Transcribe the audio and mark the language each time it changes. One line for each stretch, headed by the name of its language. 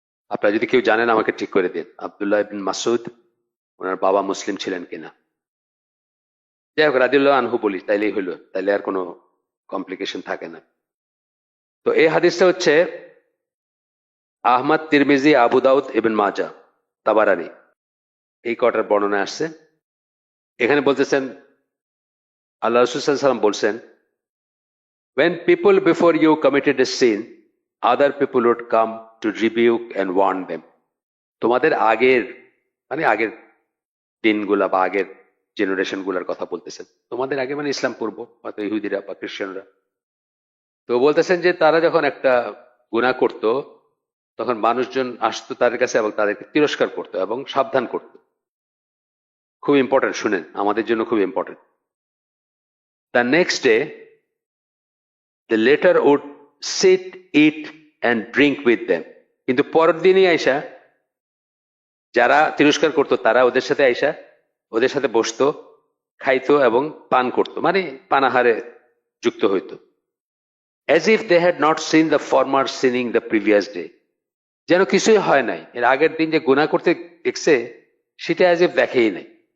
Bangla: আপনারা যদি কেউ জানেন আমাকে ঠিক করে দিন, আব্দুল্লাহ বিন মাসুদ ওনার বাবা মুসলিম ছিলেন কিনা। যাই হোক, রাদিয়াল্লাহু আনহু বলি, তাইলেই হইলো, তাইলে আর কোনো কমপ্লিকেশন থাকে না। তো এই হাদিসটা হচ্ছে আহমদ, তিরমিজি, আবু দাউদ, ইবন মাজা, তাবারানি, এই কটার বর্ণনা আসছে। এখানে বলতেছেন আল্লাহ রাসূল সাল্লাল্লাহু আলাইহি ওয়াসাল্লাম বলছেন,
English: when people before you committed a sin, other people would come to rebuke and warn them.
Bangla: তোমাদের আগের, মানে আগের দিনগুলা বা আগের জেনারেশন গুলার কথা বলতেছেন। তোমাদের আগে মানে ইসলাম পূর্ব, হয়তো ইহুদিরা বা খ্রিস্টানরা। তো বলতেছেন যে তারা যখন একটা গুনাহ করত, তখন মানুষজন আসতো তাদের কাছে এবং তাদেরকে তিরস্কার করত এবং সাবধান করত। খুব ইম্পর্টেন্ট, শুনেন, আমাদের জন্য খুব important.
English: The next day the latter would sit, eat and drink with them.
Bangla: কিন্তু পরের দিনই আইসা যারা তিরস্কার করতো তারা ওদের সাথে আইসা ওদের সাথে বসতো, খাইতো এবং পান করতো, মানে পানাহারে যুক্ত হইতো।
English: as if they had not seen the former sinning the previous day,
Bangla: যেন কিছুই হয় নাই, এর আগের দিন যে গুনাহ করতে দেখছে সেটা as if দেখেই নাই।